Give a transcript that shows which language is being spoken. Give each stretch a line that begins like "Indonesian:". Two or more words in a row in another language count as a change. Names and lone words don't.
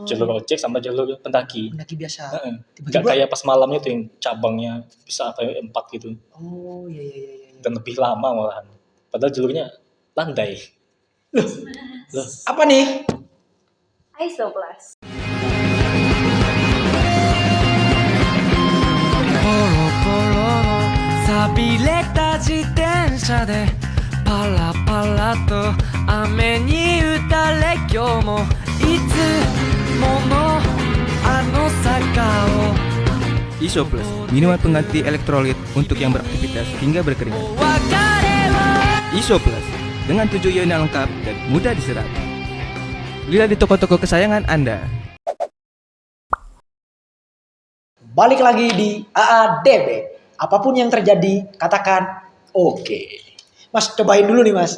Indonesian: Jalur ojek sama jalur pendaki. pendaki biasa. Heeh. Nggak Tiba-tiba. kayak pas malamnya tuh yang cabangnya bisa sampai 4 gitu Oh, iya iya iya iya. dan lebih lama malahan. Padahal jalurnya landai. Loh, Apa nih? Isoplus.
Japanese: ポロポロの錆びれた自転車でパラパラと雨に打たれ今日もいつものあの坂を
Indonesian: Iso Plus, minuman pengganti elektrolit untuk yang beraktivitas hingga berkeringat.
Japanese: お別れを
Indonesian: Iso Plus, dengan 7 ion yang lengkap dan mudah diserap. Lihat di toko-toko kesayangan Anda. Balik lagi di AADB. Apapun yang terjadi, katakan oke. Mas, cobain dulu nih Mas.